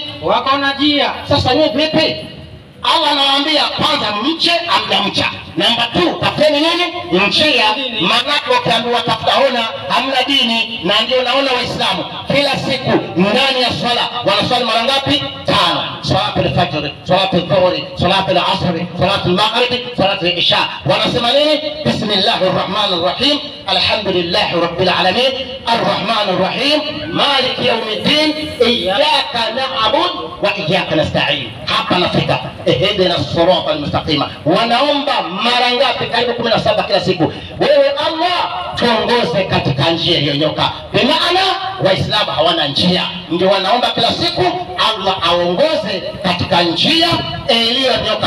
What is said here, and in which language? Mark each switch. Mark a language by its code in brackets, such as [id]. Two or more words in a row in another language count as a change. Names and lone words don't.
[sw] Wako na njia. Sasa wewe vipi? Allah anawaambia kwanza mche, amjamcha. Namba 2, tafuteni nini? Njia. Maana ukiambiwa tafuta huna, hamna dini. Na ndio naona Waislamu kila siku ndani ya swala wanaswali mara ngapi? 5. [ar] صلاة الفجر، صلاة الظهر، صلاة العصر، صلاة المغرب، صلاة العشاء. Wanasema nini? بسم الله الرحمن الرحيم، الحمد لله رب العالمين، الرحمن الرحيم، مالك يوم الدين، إياك نعبد وإياك نستعين. [sw] Hapa nafika [ar] اهدنا الصراط المستقيم. [sw] Wanaomba mara ngapi? Karibu 17 kila siku. Wewe Allah tuongoze katika njia iliyonyoka. Kwa maana Waislamu hawana njia, ndio wanaomba kila siku Allah aongoze katika njia iliyonyoka.